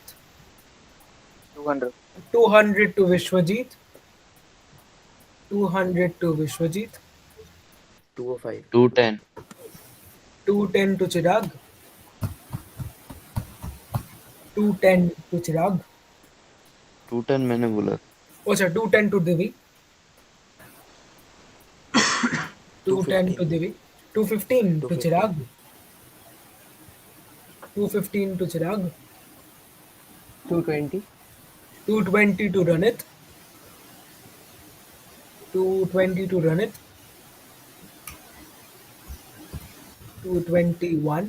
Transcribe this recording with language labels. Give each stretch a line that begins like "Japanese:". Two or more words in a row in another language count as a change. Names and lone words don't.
English: 200. 200 to Vishwajit. 200 to Vishwajit. 205. 210. 210 to Chirag. 210 to Chirag.
Hindi: 210 मैंने बोला.
English: Oh, sir, 210 to Divi. 210 to 215. Divi. 215 to 215. Chirag. 215 to Chirag. 220. 220 to Ranit. 220 to Ranit. 221.